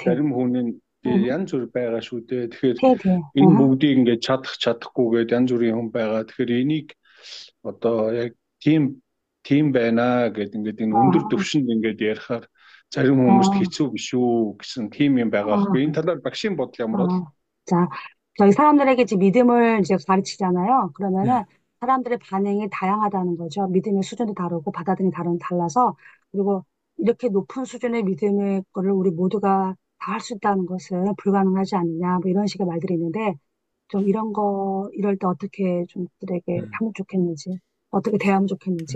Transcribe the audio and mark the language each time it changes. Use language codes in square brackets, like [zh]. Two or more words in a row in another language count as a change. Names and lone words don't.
[mn] зарим хүний янз бүр байгаа шүү дээ. Тэгэхээр энэ бүгдийг ингээд чадахгүйгээд янз бүрийн хүн байгаа. Тэгэхээр энийг одоо яг тийм байна гэдэг ингээд энэ өндөр төвшөнд ингээд ярихаар зарим хүмүүст хэцүү биш үү гэсэн тийм юм байгаа байхгүй. Энэ талаар багшийн бодол ямар бол? [ko] 자, 저희 사람들에게 이제 믿음을 이제 가르치잖아요. 그러면은 사람들의 반응이 다양하다는 거죠. 믿음의 수준도 다르고 받아들이는 달라서 그리고 이렇게 높은 수준의 믿음의 거를 우리 모두가 다 할 수 있다는 것은 불가능하지 않느냐 뭐 이런 식의 말들이 있는데 좀 이럴 때 어떻게 좀 그들에게 하면 좋겠는지 어떻게 대하면 좋겠는지.